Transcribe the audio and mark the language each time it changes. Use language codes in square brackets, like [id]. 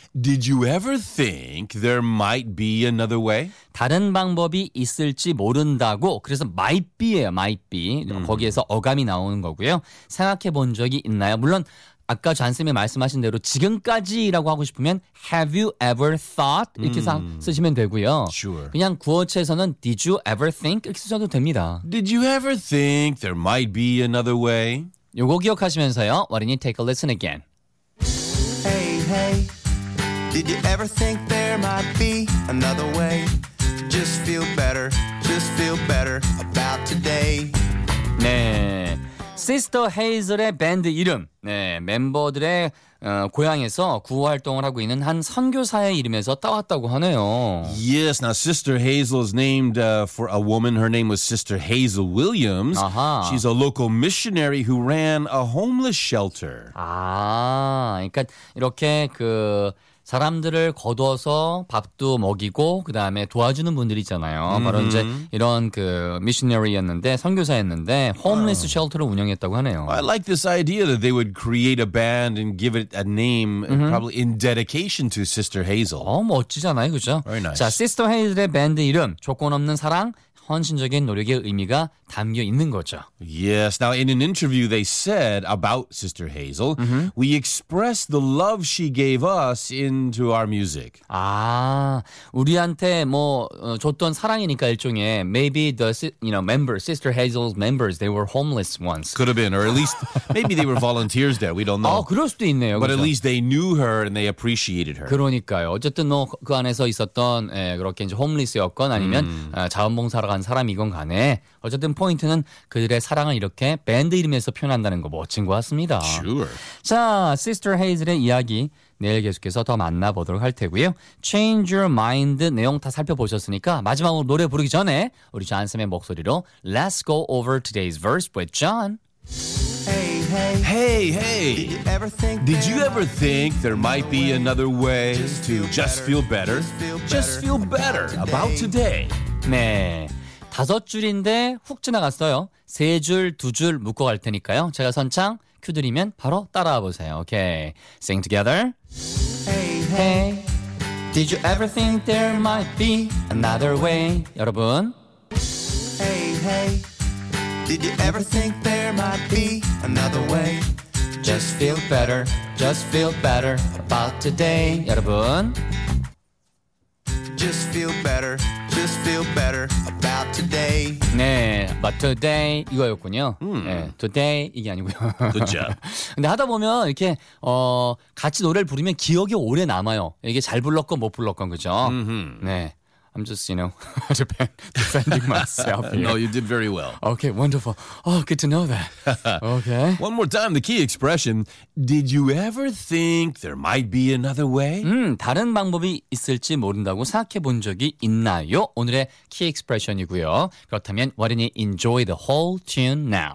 [en] Did you ever think there might be another way? [ko] 다른 방법이 있을지 모른다고. 그래서 [en] might be [ko] 예요, might be. Mm-hmm. 거기에서 어감이 나오는 거고요. 생각해 본 적이 있나요? 물론 아까 잔쌤이 말씀하신 대로 지금까지라고 하고 싶으면 [en] have you ever thought [ko] 이렇게 쓰시면 되고요. [en] Sure. [ko] 그냥 구어체에서는 [en] did you ever think [ko] 이렇게 쓰셔도 됩니다. [en] Did you ever think there might be another way? [ko] 요거 기억하시면서요. 어린이 [en] take a listen again. Hey, hey, did you ever think there might be another way? Just feel better about today. [ko] 네. Sister Hazel의 밴드 이름, 네, 멤버들의 고향에서 구호활동을 하고 있는 한 선교사의 이름에서 따왔다고 하네요. [en] Yes, now Sister Hazel is named for a woman. Her name was Sister Hazel Williams. Uh-huh. She's a local missionary who ran a homeless shelter. [ko] 아, 그러니까 이렇게 그 사람들을 거둬서 밥도 먹이고 그다음에 도와주는 분들이 있잖아요. 바로 이제 이런 그 미셔너리였는데 선교사였는데 홈리스 쉘터를 운영했다고 하네요. [en] I like this idea that they would create a band and give it a name probably in dedication to Sister Hazel. [ko] 어, 멋지잖아요. 그렇죠? [en] Very nice. [ko] 자, Sister Hazel의 밴드 이름 조건 없는 사랑 헌신적인 노력의 의미가 담겨 있는 거죠. [en] Yes. Now, in an interview, they said about Sister Hazel, we express the love she gave us into our music. [ko] 아, 우리한테 뭐 줬던 사랑이니까 일종의 [en] maybe the members, Sister Hazel's members, they were homeless once. Could have been, or at least maybe they were volunteers there. We don't know. [ko] 아, 그럴 수도 있네요. [en] But [ko] 그렇죠? [en] at least they knew her and they appreciated her. [ko] 그러니까요. 어쨌든 뭐 그 안에서 있었던 에, 그렇게 이제 홈리스였건 아니면 자원봉사 간 사람이건 간에 어쨌든 포인트는 그들의 사랑을 이렇게 밴드 이름에서 표현한다는 거 멋진 것 같습니다. [en] Sure. [ko] 자, Sister Hazel의 이야기 내일 계속해서 더 만나보도록 할 테고요. Change Your Mind 내용 다 살펴보셨으니까 마지막으로 노래 부르기 전에 우리 존쌤의 목소리로 [en] Let's go over today's verse with John. Hey, hey, hey, hey. Did you ever think there might be another way to just feel better? Just feel better about today. [ko] 네, 다섯 줄인데 훅 지나갔어요. 세 줄, 두 줄 묶어 갈 테니까요. 제가 선창 큐 드리면 바로 따라와 보세요. [en] 오케이, sing together. Hey, hey, did you ever think there might be another way? [ko] 여러분. [en] Hey, hey, did you ever think there might be another way? just feel better, just feel better about today. [ko] 여러분. [en] Just feel better, just feel better about today. [ko] 네, [en] but today [ko] 이거였군요. 네, today 이게 아니고요. [en] Good job. [ko] 근데 하다 보면 이렇게 같이 노래를 부르면 기억이 오래 남아요. 이게 잘 불렀건 못 불렀건 그죠? [en] 네. I'm just, you know, defending myself. No, you did very well. Okay, wonderful. Oh, good to know that. Okay. One more time, the key expression. Did you ever think there might be another way? [ko] 다른 방법이 있을지 모른다고 생각해 본 적이 있나요? 오늘의 key expression이고요. 그렇다면, [en] why don't you enjoy the whole tune now?